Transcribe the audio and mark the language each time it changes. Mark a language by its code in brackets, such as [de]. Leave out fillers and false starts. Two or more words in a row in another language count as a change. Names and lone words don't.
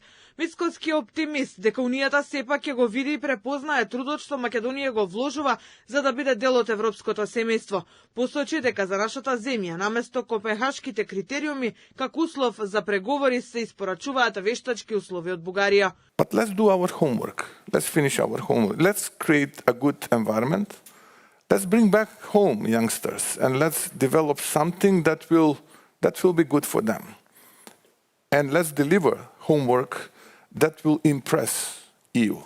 [mk] Мицкоски е оптимист дека Унијата сепак ќе го види и препознае трудот што Македонија го вложува за да биде дел од европското семејство. Посочи дека за нашата земја наместо копенхашките критериуми како услов за преговори се испорачуваат вештачки услови од Бугарија. [en] But let's do our homework. Let's finish our homework. Let's create a good environment. Let's bring back home youngsters and let's develop something that will be good for them. And let's deliver homework that will impress EU.